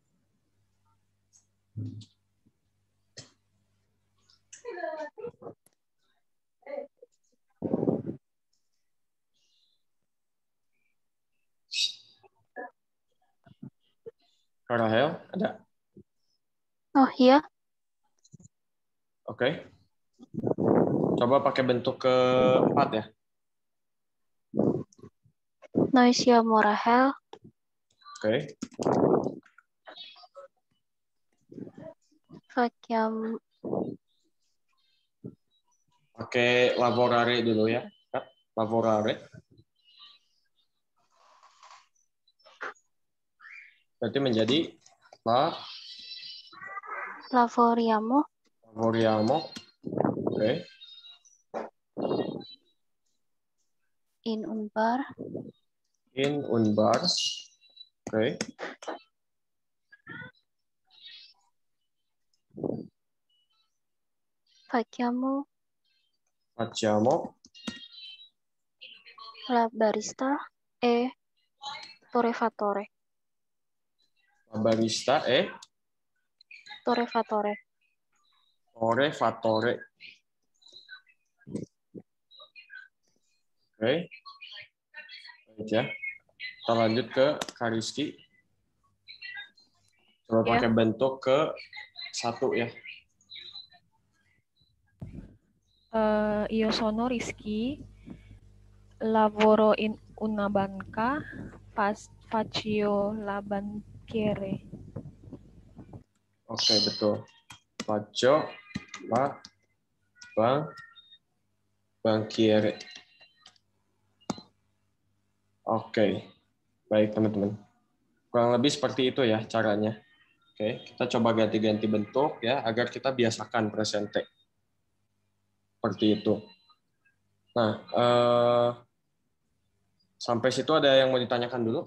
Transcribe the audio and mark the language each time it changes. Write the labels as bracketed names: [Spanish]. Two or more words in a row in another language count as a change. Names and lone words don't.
[Indonesian] Kak Rahel, ada? Oh iya. Oke. Coba pakai bentuk keempat ya. [Italian] Noi siamo Rahel. [Indonesian] Oke. [Italian] Facciamo. [Indonesian] Pakai lavorare dulu ya. Lavorare. Berarti menjadi [Italian] Lavoriamo. [Indonesian] Oke. [Italian] In un bar. In un bar. Oke. Facciamo. La barista e torrefattore. La barista e Torrefattore. Torrefattore. [Indonesian] Oke. Baik ya. Kita lanjut ke Kariski. Coba pakai bentuk ke satu ya. [Italian] Io sono Rizky, lavoro in una banca, faccio la banchiere. [Indonesian] Oke, betul. [Italian] Faccio la banchiere. [Indonesian] Oke, baik teman-teman. Kurang lebih seperti itu ya caranya. Oke, kita coba ganti-ganti bentuk ya agar kita biasakan presente. Seperti itu. Nah, sampai situ ada yang mau ditanyakan dulu?